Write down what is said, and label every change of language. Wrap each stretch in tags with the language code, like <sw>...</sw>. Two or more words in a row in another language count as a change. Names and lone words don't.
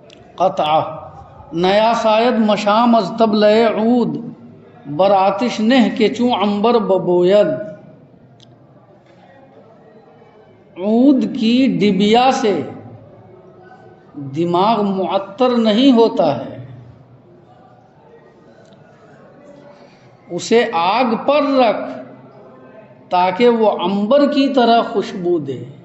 <fa>قطع نیا ساید مشام از طبلِ عود بر آتش نہ کے چوں عنبر ببوید.</fa> <ur>عود کی ڈبیا سے دماغ معطر نہیں ہوتا ہے، اسے آگ پر رکھ تاکہ وہ عنبر کی طرح خوشبو دے.</ur>